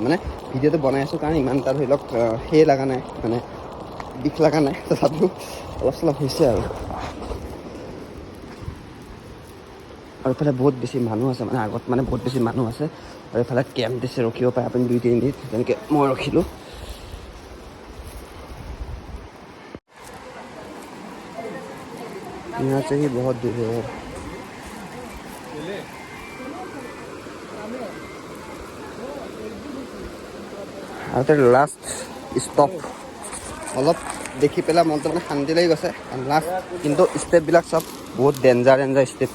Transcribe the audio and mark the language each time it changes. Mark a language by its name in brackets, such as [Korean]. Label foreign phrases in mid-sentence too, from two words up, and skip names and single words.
[Assamese] মানে ভিডিঅ'টো বনাই আছোঁ কাৰণ ইমান এটা ধৰি লওক সেই লগা নাই, মানে বিষ লগা নাই, তথাপিও অলপ চলপ হৈছে আৰু এইফালে বহুত বেছি মানুহ আছে, মানে আগত মানে বহুত বেছি মানুহ আছে। আৰু এইফালে কেম্প দিছে, ৰখিব পাৰে আপুনি 2-3 মিনিট, যেনেকৈ মই ৰখিলোঁ। [Hindi] यहाँ से ही बहुत दूर है। [Assamese] আৰু [English] last stop [Assamese] অলপ দেখি পেলাই মনটো মানে শান্তি লাগি গৈছে। লাষ্ট কিন্তু ষ্টেপবিলাক চব বহুত [English] danger step.